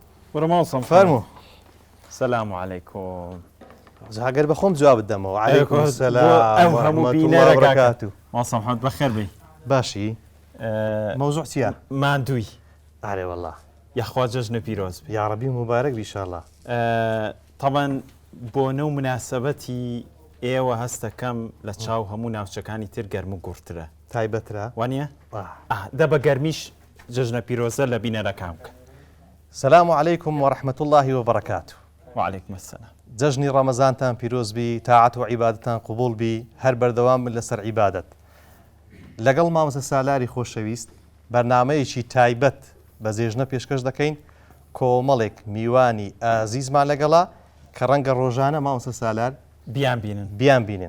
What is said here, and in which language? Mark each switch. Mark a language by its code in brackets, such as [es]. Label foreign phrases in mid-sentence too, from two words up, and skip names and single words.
[ckb] ورموصم فەرموو [ar] السلام عليكم [ckb] هەگەر بە خۆم جواب بدەمەوە [ar] عەلەیکوم السەلام ورحمة الله وبركاته [ckb] ماڵسەم محەممەد بەخێر بی باشی مەوزوع چییە؟ ماندووی ئارێ وەڵڵا یاخوا جەژنە پیرۆز بی یا ڕەبی مبارەک بی ئینشاءڵڵا. طبعا بۆ نەو مناسبەتی ئێوە هەستەکەم لە چاو هەموو ناوچەکانی تر گەرم و گورترە تایبەترە وانە دە بە گەرمیش جەژنە پیرۆزە لە بینەرەکان بکە. [ar] سلام علیکم ورحمة الله وبركاته. وعليكم السلام. [ckb] جەژنی ڕەمەزانتان پیرۆز بی، تاعەت و عیبادەتان قبول بی، هەر بەردەوام بن لەسەر عیبادەت. لەگەڵ مامۆستا سالاری خۆشەویست بەرنامەیەکی تایبەت بە جێژنە پێشکەش دەکەین، کۆمەڵێک میوانی ئازیزمان لەگەڵا کە ڕەنگە ڕۆژانە مامۆستا سالار بیان بینن.